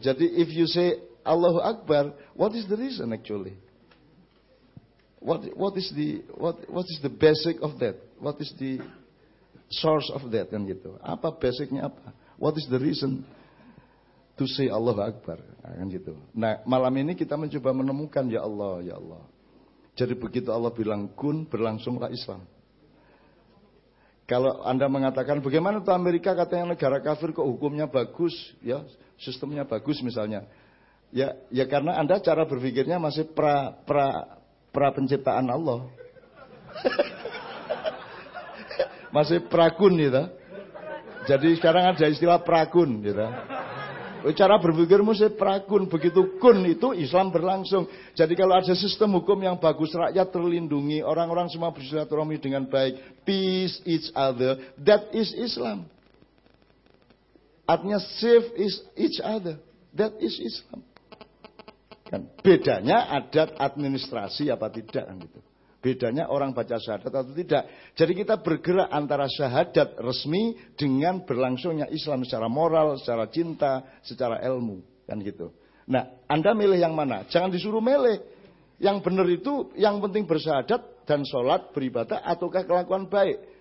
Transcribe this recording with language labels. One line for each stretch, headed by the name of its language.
Indonesian: Jadi
English: if you say Allahu Akbar, what is the reason actually? What is the basic of that? What is the source of that?
Indonesian: Kan gitu. Apa basicnya apa?
English: What is the reason to say Allahu Akbar?
Indonesian: Kan gitu. Nah, malam ini kita mencoba menemukan ya Allah, ya Allah. Jadi begitu Allah bilang kun, berlangsunglah Islam. Kalau Anda mengatakan bagaimana tuh Amerika katanya negara kafir kok hukumnya bagus, ya sistemnya bagus misalnya. Ya, ya karena Anda cara berpikirnya masih pra penciptaan Allah. Masih prakun gitu. Jadi sekarang ada istilah prakun gitu. Cara berpikirmu sih prakun, begitu kun itu Islam berlangsung. Jadi kalau ada sistem hukum yang bagus, rakyat terlindungi, orang-orang semua bersilaturahmi dengan baik,
English: peace each other, that is Islam. Artinya save is each other, that is Islam.
Indonesian: Kan bedanya adat administrasi apa tidak kan gitu. Bedanya orang baca syahadat atau tidak. Jadi kita bergerak antara syahadat resmi dengan berlangsungnya Islam secara moral, secara cinta, secara ilmu kan gitu. Nah, Anda milih yang mana? Jangan disuruh milih. Yang benar itu yang penting bersyahadat dan sholat, beribadah ataukah kelakuan baik.